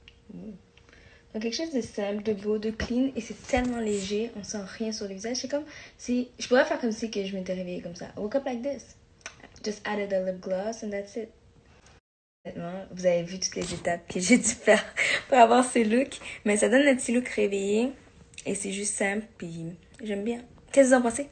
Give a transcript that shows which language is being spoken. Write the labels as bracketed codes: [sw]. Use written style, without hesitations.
[fr] Donc quelque chose de simple, de beau, de clean et c'est tellement léger, on sent rien sur le visage. C'est comme si je pourrais faire comme si que je m'étais réveillée comme ça. [en] I woke up like this. Just added a lip gloss and that's it. [fr] Vous avez vu toutes les étapes que j'ai dû faire pour avoir ce look, mais ça donne un petit look réveillé et c'est juste simple puis j'aime bien. Qu'est-ce que vous en pensez?